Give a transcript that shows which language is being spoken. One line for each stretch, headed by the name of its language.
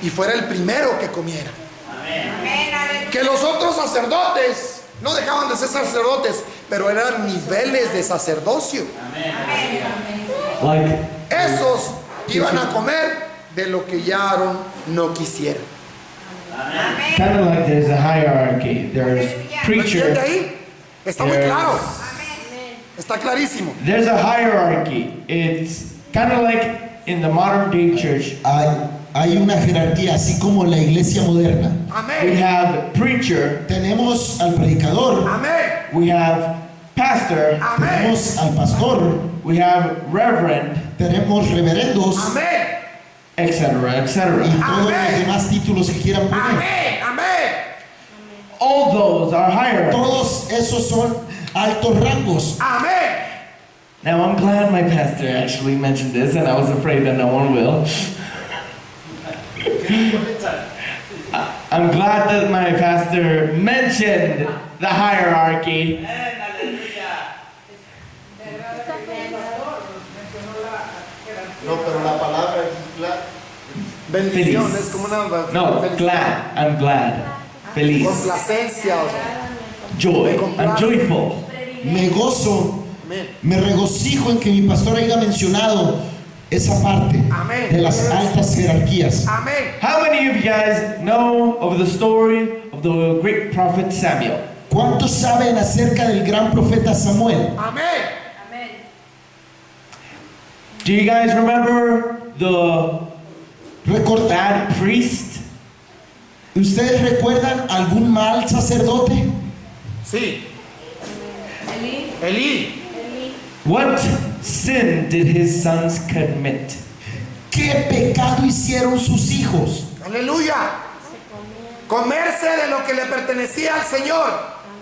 Spanish: y fuera el primero que comiera. Amén. Aleluya. Que los otros sacerdotes no dejaban de ser sacerdotes, pero eran niveles de sacerdocio. Amén.
English: Like
Spanish: Esos iban a comer de lo que ya Aarón no quisiera. Amén.
English: Kind of like there's a hierarchy. There's
Spanish: ¿Lo entiende
English: preacher.
Spanish: ahí? Está muy claro. Amén. Está clarísimo.
English: There's a hierarchy. It's kind of like in the modern day church.
Spanish: Hay una jerarquía, así como en la iglesia moderna.
English: We
Spanish: Amén.
English: have preacher.
Spanish: Tenemos al predicador, Amén.
English: We have pastor.
Spanish: Amén. tenemos al pastor,
English: We have reverend,
Spanish: tenemos reverendos Amén.
English: etc.,
Spanish: y etc. todos los Amén. demás títulos que quieran poner. Amén. Amén.
English: All those are hierarchy.
Spanish: Todos esos son altos rangos. Amén.
English: Now I'm glad my pastor actually mentioned this, and I was afraid that no one will. I'm glad that my pastor mentioned the hierarchy.
Spanish: No, pero la palabra Bendición Feliz. es como una
English: No, glad. I'm glad. Feliz.
Spanish: complacencia. O sea,
English: Joy. I'm joyful.
Spanish: me gozo, amén. me regocijo en que mi pastor haya mencionado esa parte Amén. de las altas jerarquías. Amén.
English: How many of you guys know of the story of the great prophet Samuel?
Spanish: ¿Cuántos saben acerca del gran profeta Samuel? Amén.
English: Do you guys remember the
Spanish: ¿Recordar?
English: bad priest?
Spanish: ¿Ustedes recuerdan algún mal sacerdote? Sí. Elí.
English: What sin did his sons commit?
Spanish: ¿Qué pecado hicieron sus hijos? Aleluya. Comerse de lo que le pertenecía al Señor.